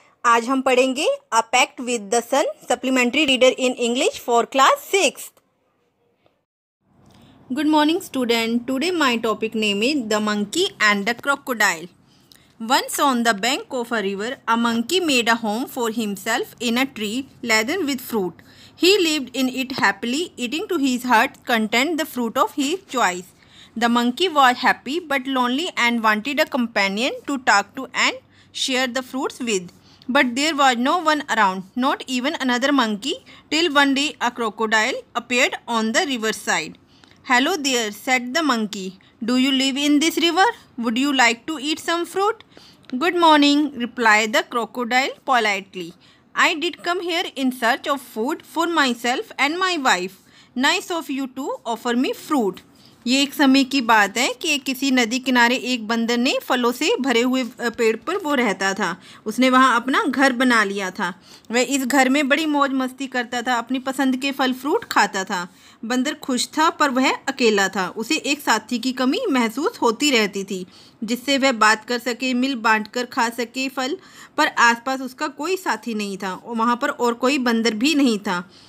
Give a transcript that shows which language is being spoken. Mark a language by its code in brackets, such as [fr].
[hi] आज हम पढ़ेंगे a pact with the sun supplementary reader in English for class 6। [en] Good morning student. Today my topic name is the monkey and the crocodile. Once on the bank of a river, a monkey made a home for himself in a tree laden with fruit. He lived in it happily, eating to his heart's content the fruit of his choice. The monkey was happy but lonely and wanted a companion to talk to and share the fruits with. But there was no one around, not even another monkey, till one day a crocodile appeared on the riverside. "Hello there," said the monkey. "Do you live in this river? Would you like to eat some fruit?" "Good morning," replied the crocodile politely. "I did come here in search of food for myself and my wife. Nice of you to offer me fruit." [hi] ये एक समय की बात है कि किसी नदी किनारे एक बंदर ने फलों से भरे हुए पेड़ पर वो रहता था। उसने वहाँ अपना घर बना लिया था। वह इस घर में बड़ी मौज मस्ती करता था, अपनी पसंद के फल फ्रूट खाता था। बंदर खुश था पर वह अकेला था। उसे एक साथी की कमी महसूस होती रहती थी जिससे वह बात कर सके, मिल बांट कर खा सके फल, पर आसपास उसका कोई साथी नहीं था और वहाँ पर और कोई बंदर भी नहीं था।